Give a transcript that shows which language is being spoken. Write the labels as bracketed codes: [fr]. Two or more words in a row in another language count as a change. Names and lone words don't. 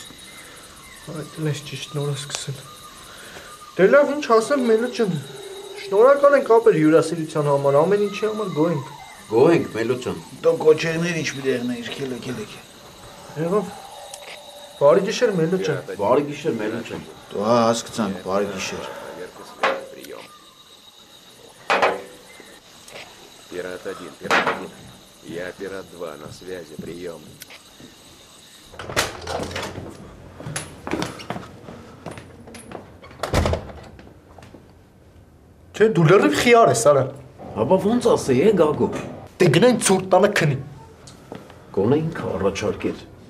[hy] Այդ լես ճիշտ նոր սկսել։ Դե լավ, ինչ ասեմ Մելո ջան։ Շնորհակալ ենք ապեր հյուրասիրության համար, ամեն ինչի համար գոհենք։ Գոհենք Մելո ջան։ Դու կոչերներ ինչ պիտի եղնեիր, ելեք։ Եղավ։ Բարի գիշեր Մելո ջան։ Բարի գիշեր Մելո ջան։ Դու հասկացանք, բարի գիշեր։ [ru] Пират 1, Пират 1. Я Пират 2, на связи, прием. [hy] Չէ, դու լրիվ խիար ես, արա։ Հապա ոնց ասեի, Գագո։ Դե գնային ցուրտ տանը քնի։ Գոնե ինքը առաջարկեր։